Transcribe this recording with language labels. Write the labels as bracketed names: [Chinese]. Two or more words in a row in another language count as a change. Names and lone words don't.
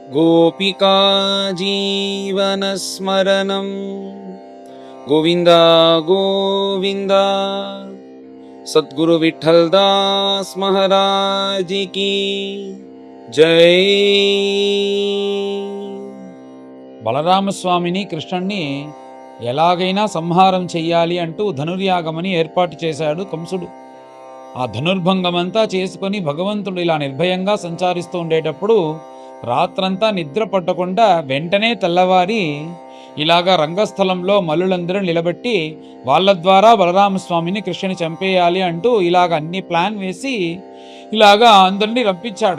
[Sanskrit] गोपिका जीवनस्मरणं गोविन्द गोविन्द। [Hindi] सद्गुरु विठ्ठलदास महाराज की जय। [Telugu] బలరామస్వామిని కృష్ణుణ్ణి ఎలాగైనా సంహారం చెయ్యాలి అంటూ ధనుర్యాగమని ఏర్పాటు చేశాడు కంసుడు. ఆ ధనుర్భంగమంతా చేసుకొని భగవంతుడు ఇలా నిర్భయంగా సంచారిస్తూ ఉండేటప్పుడు రాత్రంతా నిద్ర పట్టకుండా వెంటనే తెల్లవారి ఇలాగా రంగస్థలంలో మల్లులందరూ నిలబెట్టి వాళ్ళ ద్వారా బలరామస్వామిని కృష్ణుని చంపేయాలి అంటూ ఇలాగ అన్ని ప్లాన్ వేసి ఇలాగా అందరినీ రప్పించాడు.